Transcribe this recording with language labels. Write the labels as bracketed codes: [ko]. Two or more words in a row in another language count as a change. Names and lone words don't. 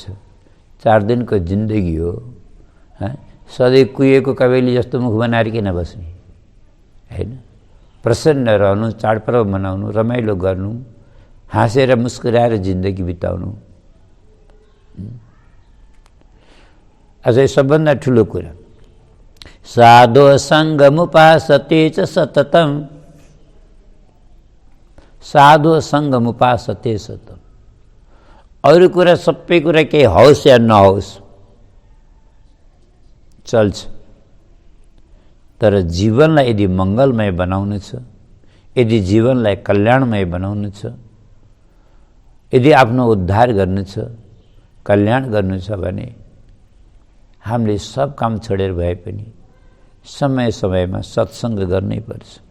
[ne] 4 दिनको जिन्दगी हो, सधैँ कुहिएको कबेली जस्तो मुख बनाएर किन बस्ने, होइन? प्रसन्न रहनु, चाडपर्व मनाउनु, रमाइलो गर्नु, हाँसेर मुस्कुराएर जिन्दगी बिताउनु। अझै सबभन्दा ठुलो कुरा, [sa] साधो सङ्गमुपासते च सततम्, साधो सङ्गमुपासते सततम्। [ne] अरू कुरा सबै कुरा केही होस् या नहोस् चल्छ, तर जीवनलाई यदि मङ्गलमय बनाउनु छ, यदि जीवनलाई कल्याणमय बनाउनु छ, यदि आफ्नो उद्धार गर्नु छ, कल्याण गर्नु छ भने हामीले सब काम छोडेर भए पनि समय समयमा सत्सङ्ग गर्नै पर्छ।